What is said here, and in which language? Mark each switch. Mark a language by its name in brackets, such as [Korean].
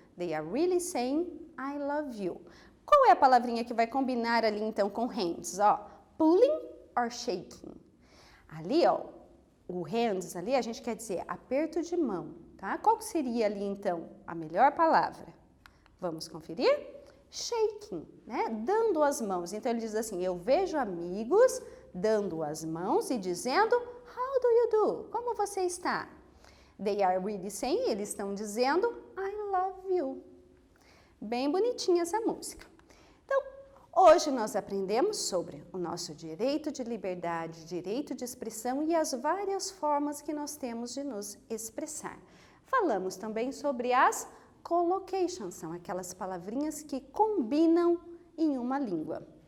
[English] They are really saying, I love you. [Portuguese] Qual é a palavrinha que vai combinar ali então com hands? Ó, [English] pulling or shaking. [Portuguese] Ali, ó, o hands ali a gente quer dizer aperto de mão, tá? Qual seria ali então a melhor palavra? Vamos conferir? Shaking, né? Dando as mãos. Então ele diz assim, eu vejo amigos dando as mãos e dizendo, [English] how do you do? [Portuguese] Como você está? [English] They are really saying, [Portuguese] eles estão dizendo, [English] I love you. [Portuguese] Bem bonitinha essa música. Então, hoje nós aprendemos sobre o nosso direito de liberdade, direito de expressão e as várias formas que nós temos de nos expressar. Falamos também sobre as collocations, são aquelas palavrinhas que combinam em uma língua.